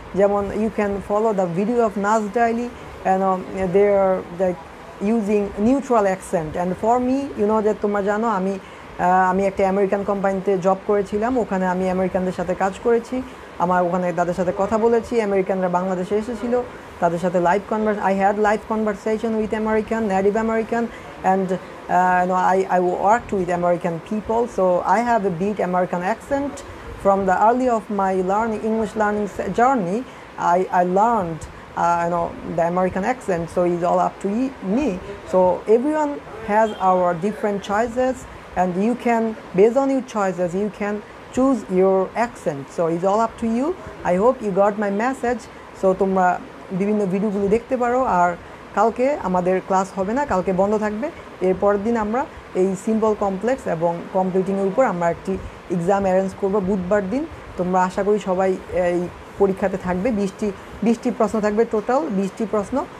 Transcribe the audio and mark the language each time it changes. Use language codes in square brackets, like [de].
[en] যেমন you can follow the video of Nas Daily and they are like using neutral accent. And for me [bn] যে তোমরা জানো আমি একটা আমেরিকান কোম্পানিতে জব করেছিলাম, ওখানে আমি আমেরিকানদের সাথে কাজ করেছি, আমার ওখানে তাদের সাথে কথা বলেছি। আমেরিকানরা বাংলাদেশে এসেছিল, তাদের সাথে [en] I had live conversation with American, Native American, and I worked with American people, so I have a big American accent. From the early of my English learning journey, I learned the American accent, so it's all up to me. So everyone has our different choices, and you can, based on your choices, you can choose your accent. So it's all up to you. I hope you got my message. [bn] So তোমরা বিভিন্ন ভিডিওগুলো দেখতে পারো। আর কালকে আমাদের class হবে না, কালকে বন্ধ থাকবে। এরপরের দিন আমরা এই সিম্পল কমপ্লেক্স এবং কমপ্লিটিংয়ের উপর আমরা একটি এক্সাম অ্যারেঞ্জ করব বুধবার দিন। তোমরা আশা করি সবাই এই পরীক্ষাতে থাকবে। 20টি প্রশ্ন থাকবে, টোটাল 20টি প্রশ্ন।